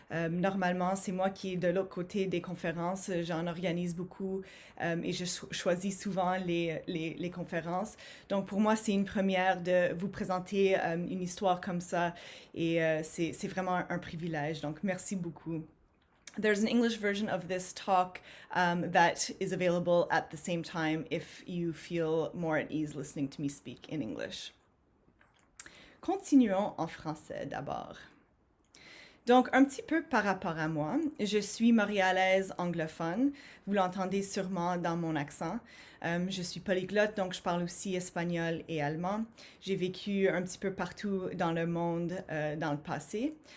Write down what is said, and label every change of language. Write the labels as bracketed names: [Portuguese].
[French] Normalement, c'est moi qui est de l'autre côté des conférences. J'en organise beaucoup et je choisis souvent les conférences. Donc, pour moi, c'est une première de vous présenter une histoire comme ça et c'est vraiment un privilège. Donc, merci beaucoup. [English] There's an English version of this talk that is available at the same time if you feel more at ease listening to me speak in English. [French] Continuons en français d'abord. Donc, un petit peu par rapport à moi, je suis montréalaise anglophone. Vous l'entendez sûrement dans mon accent. Je suis polyglotte, donc je parle aussi espagnol et allemand. J'ai vécu un petit peu partout dans le monde dans le passé.